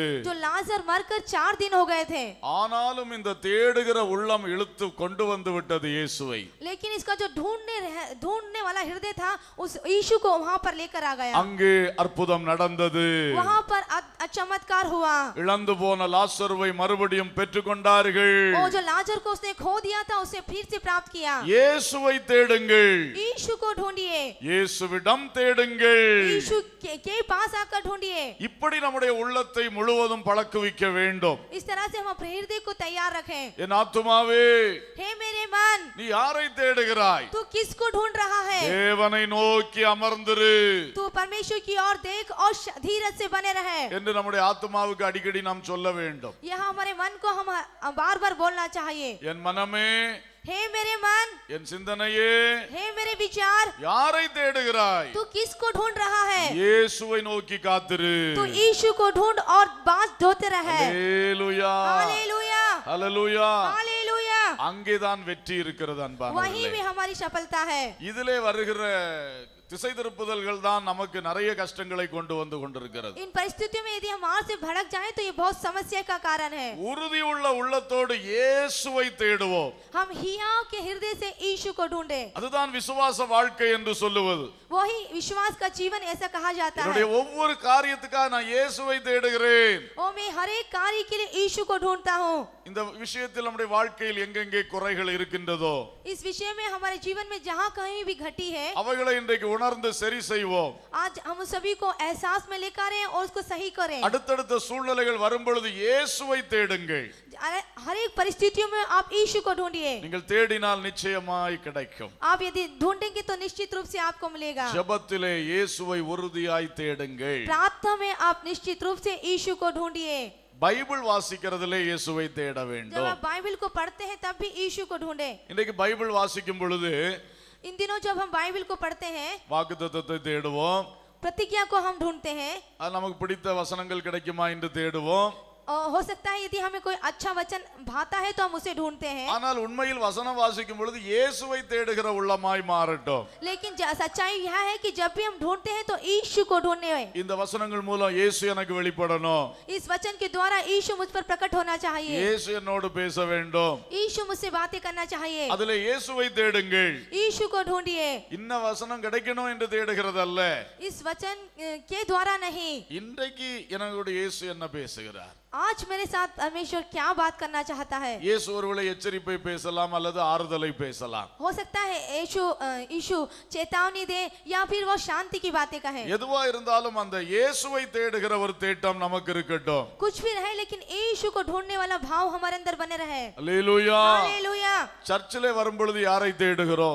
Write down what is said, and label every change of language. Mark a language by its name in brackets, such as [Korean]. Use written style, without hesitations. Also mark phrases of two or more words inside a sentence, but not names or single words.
[Hindi] जो लाजर मरकर 4 दिन हो गए थे. [Tamil] ஆனாலும் இந்த தேடுகிற உள்ளம் இழுத்து கொண்டு வந்து விட்டது இயேசுவை. [Hindi] लेकिन इसका जो ढूंढने वाला हृदय था उस यीशु को वहां पर लेकर आ गया. [Tamil] அங்கே அற்புதம் நடந்தது. [Hindi] वहां पर चमत्कार हुआ. [Tamil] இழந்து போன லாசருவை மறுபடியும் பெற்றுக்கொண்டார்கள். [Hindi] वो जो लाजर को उसने खो दिया था उसे फिर से प्राप्त किया. [Tamil] இயேசுவை தேடுங்கள். [Hindi] यीशु को ढूंढिए. [Tamil] இயேசுவிடம் தேடுங்கள். [Hindi] यीशु के पास आकर ढूंढिए. [Tamil] இப்படி நம்முடைய உள்ளத்தை முழுவதும் பழக்குவிக்க வேண்டும். [Hindi] इस तरह से हम अपने हृदय को तैयार रखें. [Tamil] என் ஆத்துமாவே, [Hindi] हे मेरे मन, [Tamil] நீ யாரை தேடுகிறாய்? [Hindi] तू किसको ढूंढ रहा है? [Tamil] தேவனை நோக்கி அமர்ந்திரு [Hindi] तू परमेश्वर की ओर देख और धीरज से बने रहे. [Tamil] என்று நம்முடைய ஆத்துமாவுக்கு அடிக்கடி நாம் சொல்ல வேண்டும். [Hindi] यह हमारे मन को हम बार-बार बोलना चाहिए. [Tamil] என் மனமே, [Hindi] हे मेरे मन, [Tamil] என் சிந்தனையே, [Hindi] हे मेरे विचार, [Tamil] யாரை தேடுகிறாய்? [Hindi] तू किसको ढूंढ रहा है? [Tamil] இயேசுவை நோக்கி காத்திரு. [Hindi] तू यीशु को ढूंढ और बाँस ढोते रहे. [Tamil] ஹalleluya, [Hindi] हालेलुया, [Tamil] ஹalleluya. [Hindi] हालेलुया. [Tamil] அங்கேதான் வெற்றி இருக்கிறது [Hindi] वहीं [Tamil] அன்பானவர்களே. [Hindi] में हमारी सफलता है. [Tamil] இதிலே வருகிற திசை திருப்புதல்கள் தான் நமக்கு நிறைய கஷ்டங்களை கொண்டு வந்து கொண்டிருக்கிறது. [Hindi] इन परिस्थितियों में यदि हम मार्ग से भटक जाएं तो ये बहुत समस्या का कारण है. [Tamil] உறுதி உள்ள உள்ளத்தோடு இயேசுவை தேடுவோம். [Hindi] हम हियाव के हृदय से यीशु को ढूंढे. [Tamil] அதுதான் விசுவாச வாழ்க்கை என்று சொல்லுவது. [Hindi] वही विश्वास का जीवन ऐसा कहा जाता है. [Tamil] என்னுடைய ஒவ்வொரு காரியத்துக்காக நான் இயேசுவை தேடுகிறேன். [Hindi] ओ मैं हर एक कार्य के लिए यीशु को ढूंढता हूँ. [Tamil] இந்த விஷயத்தில் நம்முடைய வாழ்க்கையில் எங்கெங்கே குறைகள் இருக்கின்றதோ [Hindi] इस विषय में हमारे जीवन में जहाँ कहीं भी घटी है [Tamil] அவைகளை இன்றைக்கு உணர்ந்து சரி செய்வோம். [Hindi] आज हम सभी को एहसास में लेकर आए और उसको सही करें. [Tamil] அடுத்தடுத்த சூழ்நிலைகள் வரும் பொழுது இயேசுவை தேடுங்கள். [Hindi] हर एक परिस्थितियों में आप यीशु को ढूंढिए. [Tamil] நீங்கள் தேடினால் நிச்சயமாய் கிடைக்கும். [Hindi] आप यदि ढूंढेंगे तो निश्चित रूप से आपको मिलेगा. [Tamil] ஜெபத்திலே இயேசுவை உறுதியாய் தேடுங்கள். [Hindi] प्रार्थना में आप निश्चित रूप से यीशु को ढूंढिए. [Tamil] பைபிள் வாசிக்கிறதிலே இயேசுவை தேட [Hindi] जब [Tamil] வேண்டும். [Hindi] आप बाइबल को पढ़ते हैं तब भी यीशु को ढूंढे. [Tamil] இன்றைக்கு பைபிள் வாசிக்கும் பொழுது [Hindi] इन दिनों जब हम बाइबल को पढ़ते हैं, [Tamil] வாக்குத்தத்தத்தை தேடுவோம், [Hindi] प्रतिज्ञा को हम ढूंढते हैं, [Tamil] அது நமக்கு பிடித்த வசனங்கள் கிடைக்குமா என்று தேடுவோம். [Hindi] और हो सकता है यदि हमें कोई अच्छा वचन भाता है तो हम उसे ढूंढते हैं, [Tamil] ஆனால் உண்மையில் வசனம் வாசிக்கும் பொழுது இயேசுவை தேடுகிற உள்ளமாய் மாறட்டும். [Hindi] लेकिन सच्चाई यह है कि जब भी हम ढूंढते हैं तो यीशु को ढूंढने हैं। [Tamil] இந்த வசனங்கள் மூலம் இயேசு எனக்கு வெளிப்படணும், [Hindi] इस वचन के द्वारा यीशु मुझ पर प्रकट होना चाहिए, [Tamil] இயேசு என்னோடு பேச வேண்டும். [Hindi] यीशु मुझसे बातें करना चाहिए, [Tamil] அதுல இயேசுவை தேடுங்கள். [Hindi] यीशु को ढूंढिए। [Tamil] இன்ன வசனம் கிடைக்கணும் என்று தேடுகிறதல்ல, [Hindi] इस वचन के द्वारा नहीं, [Tamil] இன்றைக்கு என்னோட இயேசு என்ன பேசுகிறார், [Hindi] आज मेरे साथ परमेश्वर क्या बात करना चाहता है। [Tamil] இயேசு ஒருவேளை எச்சரிப்பை பேசலாம் அல்லது ஆறுதலை பேசலாம். [Hindi] हो सकता है यीशु चेतावनी दे या फिर वो शांति की बातें कहे। [Tamil] எதுவா இருந்தாலும் அந்த இயேசுவை தேடுகிற ஒரு தேட்டம் நமக்கு இருக்கட்டும். [Hindi] कुछ भी रहे लेकिन यीशु को ढूंढने वाला भाव हमारे अंदर बने रहे। [Tamil] அல்லேலூயா. [Hindi] हालेलुया। [Tamil] சர்ச்சிலே வரும் பொழுது யாரை தேடுகிறோம்?